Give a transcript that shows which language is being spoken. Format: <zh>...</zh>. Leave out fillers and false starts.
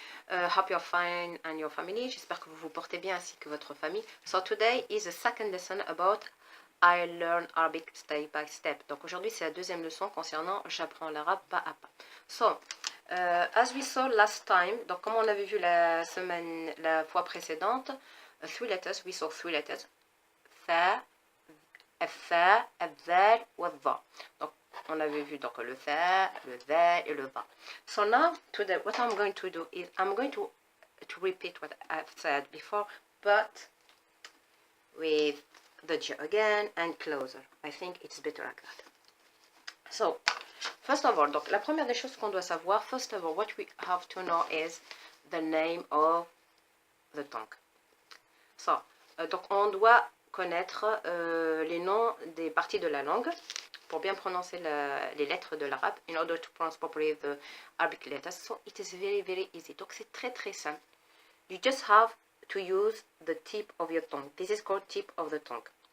<en>Hope you're fine and your family.</en> <fr>J'espère que vous vous portez bien ainsi que votre famille.</fr> <en>So today is the second lesson about I learn Arabic step by step.</en> <fr>Donc aujourd'hui c'est la deuxième leçon concernant j'apprends l'arabe pas à pas.</fr> <en>So as we saw last time,</en> <fr>donc comme on avait vu la fois précédente,</fr> <en>three letters, we saw three letters.</en> <ar>Tha, الثاء, الذال, والظا.</ar> <fr>Donc on avait vu donc le tha, le dha et le va.</fr> <en>So now today what I'm going to do is I'm going to repeat what I've said before, but with the j again and closer. I think it's better like that. So first of all,</en> <fr>donc la première des choses qu'on doit savoir,</fr> <en>first of all, what we have to know is the name of the tongue.</en> <fr>So donc on doit connaître les noms des parties de la langue pour bien prononcer les lettres de l'arabe</fr> <en>in order to pronounce properly the Arabic letters. So it is very easy.</en> <fr>Donc c'est très simple.</fr> <en>You just have to use the tip of your tongue. This is called tip of the tongue.</en>